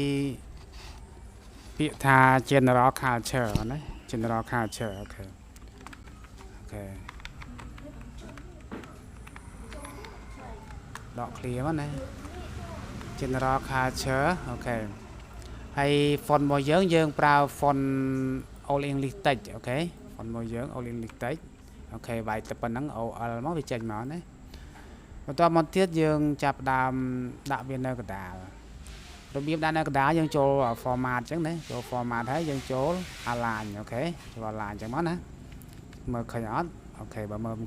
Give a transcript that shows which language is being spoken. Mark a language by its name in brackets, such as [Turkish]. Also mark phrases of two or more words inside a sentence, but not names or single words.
[Khmer] ពាក្យថា [English] general culture [Khmer] ណា [English] general culture [Khmer] អូខេដក clear មកណា [English] general culture [Khmer] អូខេហើយ font របស់យើងប្រើ [English] font all English text [Khmer] អូខេ font របស់ យើង [English] all English text [Khmer] អូខេវាយទៅប៉ុណ្ណឹង OL មកវាចេញមកណាបន្តមកទៀតយើងចាប់ដើមដាក់វានៅកណ្ដាលរបៀបដាក់នៅកណ្ដាលយើងចូល format អញ្ចឹងណាចូល format ហើយយើងចូល align អូខេចូល align អញ្ចឹងមកណាមើលឃើញអត់អូខេបើមើលមិន